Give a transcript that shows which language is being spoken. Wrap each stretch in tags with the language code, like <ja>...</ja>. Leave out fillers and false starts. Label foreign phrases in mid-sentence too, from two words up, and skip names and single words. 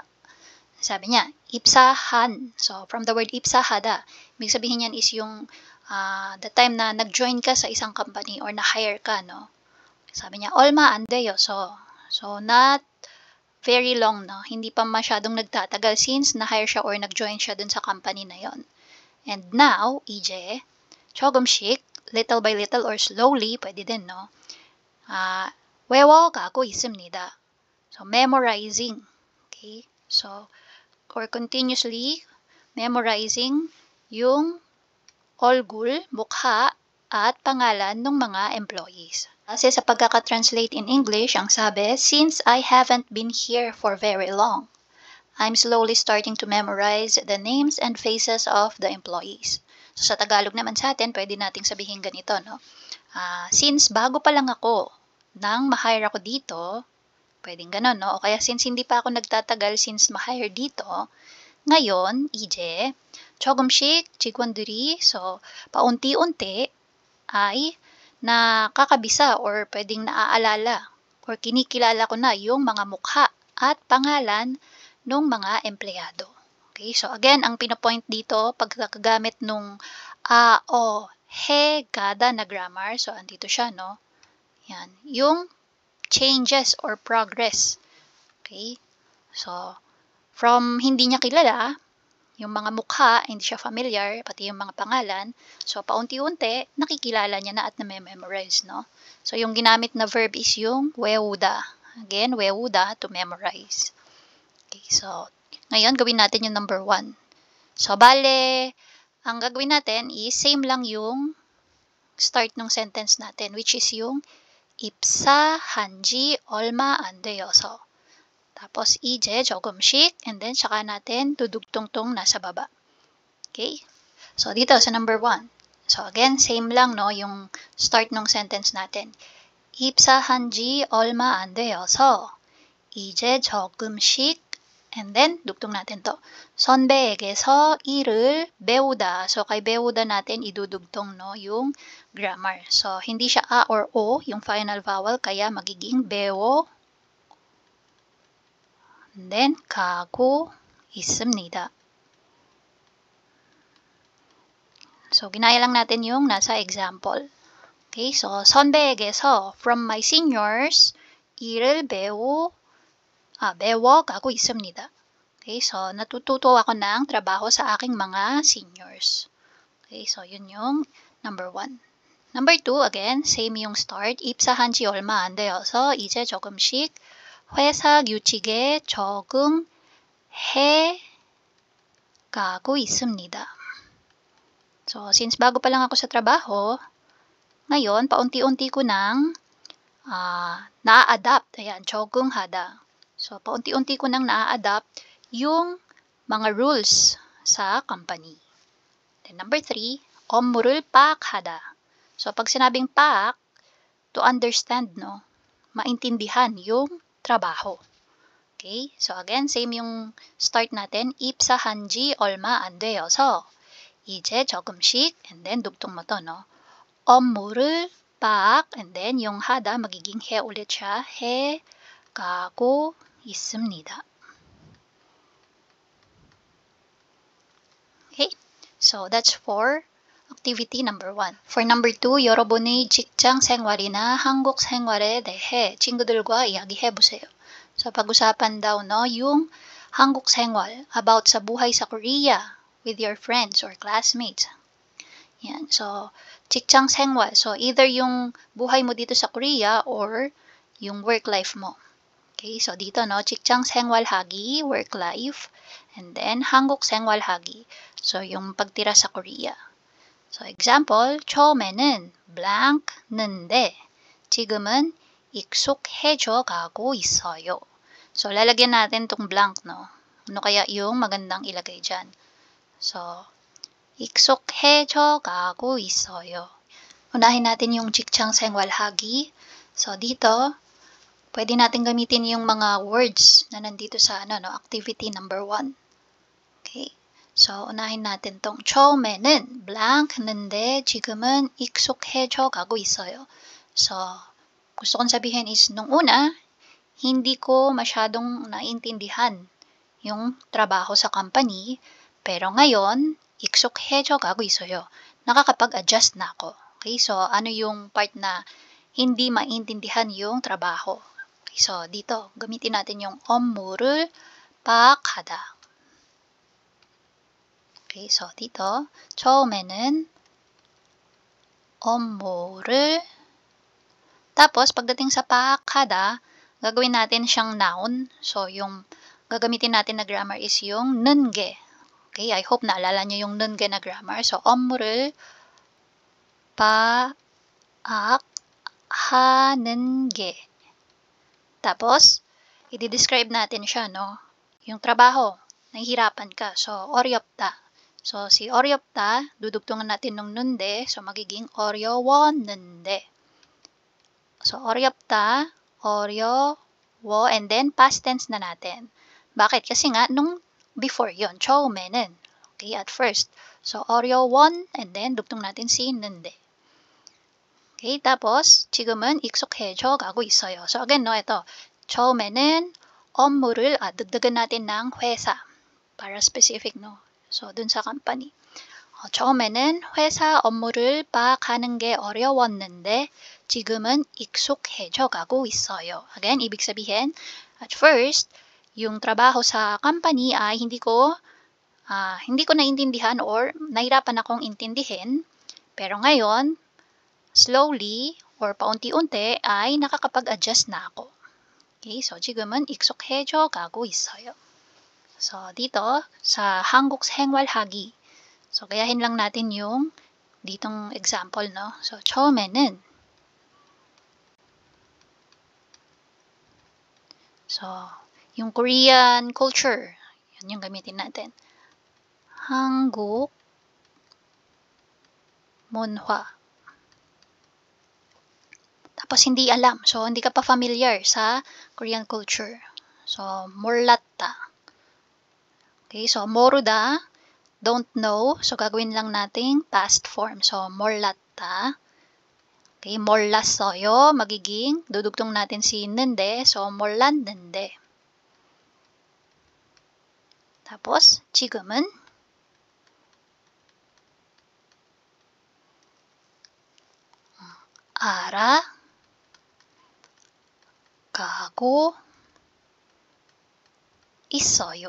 <tl>Sabi niya,</tl> <ko>입사한.</ko> <en>So, from the word 입사하다,</en> <tl>ibig sabihin yan is yung</tl> <en>the time</en> <tl>na nag-join ka sa isang company or na-hire ka, no? Sabi niya,</tl> <ko>얼마 안 되어서.</ko> <en>So, not very long, no?</en> <tl>Hindi pa masyadong nagtatagal since na-hire siya or nag-join siya dun sa company na yon.</tl> <en>And now,</en> <ko>이제, 조금씩,</ko> <en>little by little or slowly,</en> <tl>pwede din, no?</tl> <ko>외워가고 있습니다.</ko> <en>So, memorizing. Okay? So, or continuously memorizing</en> <tl>yung 얼굴, mukha, at pangalan ng mga employees. Kasi sa pagkaka-translate</tl> <en>in English,</en> <tl>ang sabi,</tl> <en>since I haven't been here for very long, I'm slowly starting to memorize the names and faces of the employees. So,</en> <tl>sa Tagalog naman sa atin, pwede nating sabihin ganito, no? Since bago pa lang ako, nang ma-hire ako dito, pwedeng ganun, no? O kaya since hindi pa ako nagtatagal since ma-hire dito, ngayon,</tl> <ko>이제 조금씩 직원들이,</ko> <tl>so paunti-unti ay nakakabisa or pwedeng naaalala or kinikilala ko na yung mga mukha at pangalan ng mga empleyado. Okay, so again, ang pinopoint dito, pagkagamit nung a, o, he, gada na grammar, so andito siya, no? Yan, yung changes or progress. Okay, so from hindi niya kilala, yung mga mukha, hindi siya familiar, pati yung mga pangalan. So, paunti-unti, nakikilala niya na at na-memorize, no? So, yung ginamit na verb is yung 외우다. Again, 외우다,</tl> <en>to memorize.</en> <tl>Okay, so, ngayon, gawin natin yung number 1. So, bale, ang gagawin natin is same lang yung start ng sentence natin,</tl> <en>which is</en> <ko>yung 입사한 지 얼마 안 되어서. Tapos, 이제 조금씩,</ko> <en>and then,</en> <tl>saka natin dudugtong tong nasa baba. Okay? So, dito sa number 1. So, again, same lang, no, yung start ng sentence natin.</tl> <ko>입사한 지 얼마 안 되어서, 이제 조금씩,</ko> <en>and then,</en> <tl>dugtong natin to.</tl> <ko>선배에게서 일을 배우다.</ko> <tl>So, kay 배우다 natin idudugtong, no, yung grammar. So, hindi siya a or o, yung</tl> <en>final vowel,</en> <tl>kaya magiging 배워,</tl> <en>and then,</en> <ko>가고 있습니다.</ko> <tl>So, ginaya lang natin yung nasa example.</tl> <en>Okay, so, 선배에게서, from my seniors,</en> <ko>일을 배워가고 있습니다.</ko> <tl>Okay, so, natututo ako ng trabaho sa aking mga seniors. Okay, so, yun yung number 1. Number 2, again, same yung start.</tl> <ko>입사한 지 얼마 안 되어서 이제 조금씩 회사 규칙에 적응해 가고 있습니다.</ko> <tl>So, since bago pa lang ako sa trabaho, ngayon, paunti-unti ko nang na-adapt. Ayan, 적응하다. So, paunti-unti ko nang na-adapt yung mga rules sa company.</tl> <en>Then, number 3,</en> <ko>업무를 파악하다.</ko> <tl>So, pag sinabing paak,</tl> <en>to understand, no?</en> <tl>Maintindihan yung trabaho.</tl> <en>Okay?</en> <tl>So, again, same yung start natin.</tl> <ko>입사한 지 얼마 안 되어서 이제 조금씩,</ko> <en>and then</en> <tl>dugtong mo to, no?</tl> <ko>업무를 파악,</ko> <en>and then</en> <tl>yung hada, magiging he ulit siya.</tl> <ko>해 가고 있습니다.</ko> <en>Okay? So, that's for activity number 1. For number 2,</en> <ko>여러분의 직장 생활이나 한국 생활에 대해 친구들과 이야기해보세요.</ko> <tl>So, pag-usapan daw, no, yung 한국 생활,</tl> <en>about</en> <tl>sa buhay sa Korea</tl> <en>with your friends or classmates.</en> <tl>Yan. So,</tl> <ko>직장 생활.</ko> <tl>So, either yung buhay mo dito sa Korea or yung</tl> <en>work life</en> <tl>mo. Okay, so dito, no,</tl> <ko>직장 생활하기,</ko> <en>work life, and then</en> <ko>한국 생활하기.</ko> <tl>So, yung pagtira sa Korea.</tl> <en>So, example,</en> <ko>처음에는 blank는데 지금은 익숙해져 가고 있어요.</ko> <tl>So, lalagyan natin tong blank, no? Ano kaya yung magandang ilagay dyan?</tl> <en>So,</en> <ko>익숙해져 가고 있어요.</ko> <tl>Unahin natin yung 직장 생활하기. So, dito, pwede natin gamitin yung mga words na nandito sa</tl> <en>activity number 1.</en> <tl>Okay. So, unahin natin tong</tl> <ko>처음에는 blank는데 지금은 익숙해져 가고 있어요.</ko> <tl>So, gusto kong sabihin is, nung una, hindi ko masyadong naintindihan yung trabaho sa company, pero ngayon,</tl> <ko>익숙해져 가고 있어요.</ko> <tl>Nakakapag-adjust na ako. Okay, so ano yung part na hindi maintindihan yung trabaho? Okay, so dito, gamitin natin yung</tl> <ko>업무를 파악하다.</ko> <tl>Okay, so dito,</tl> <ko>처음에는 업무를,</ko> <tl>tapos pagdating sa 파악하다, gagawin natin siyang noun. So, yung gagamitin natin na grammar is yung 는게. Okay,</tl> <en>I hope</en> <tl>naalala nyo yung 는게 na grammar.</tl> <en>So,</en> <ko>업무를 파악하는 게.</ko> <tl>Tapos, i-describe natin siya, no? Yung trabaho, nahihirapan ka. So, 어렵다. So, si 어렵다, dudugtungan natin ng 는데. So, magiging 어려웠는데. So, 어렵다, 어려웠는데. wo, and then</tl> <en>past tense</en> <tl>na natin. Bakit? Kasi nga, nung before yon 처음에는.</tl> <en>Okay, at first. So, 어려웠, and then</en> <tl>dugtong natin si</tl> <en>는데.</en> <tl>Okay, tapos,</tl> <ko>지금은 익숙해져 가고 있어요.</ko> <tl>So, again, no, ito.</tl> <ko>처음에는 업무를,</ko> <tl>dagdagan natin ng 회사. Para specific, no? So, dun sa company.</tl> <ko>처음에는 회사 업무를 파악하는 게 어려웠는데 지금은 익숙해져 가고 있어요.</ko> <tl>Again, ibig sabihin,</tl> <en>at first,</en> <tl>yung trabaho sa company ay hindi ko naintindihan or nahirapan akong intindihin. Pero ngayon, slowly or paunti-unti ay nakakapag-adjust na ako.</tl> <ko>Okay, so 지금은 익숙해져 가고 있어요.</ko> <tl>So, dito sa 한국 생활하기. So, gayahin lang natin yung ditong example, no? So, 처음에는 yung</tl> <en>Korean culture,</en> <tl>yun yung gamitin natin.</tl> <ko>한국 문화.</ko> <tl>Tapos, hindi alam. So, hindi ka pa familiar sa</tl> <en>Korean culture.</en> <ko>So, 몰랐다. Okay, so, 모르다.</ko> <en>Don't know. So,</en> <tl>gagawin lang nating past form.</tl> <en>So,</en> <ko>몰랐다. Okay, 몰랐어요.</ko> <tl>Magiging, dudugtong natin si 는데.</tl> <ko>So, 몰랐는데. Tapos, 지금은 알아가고 있어요.</ko>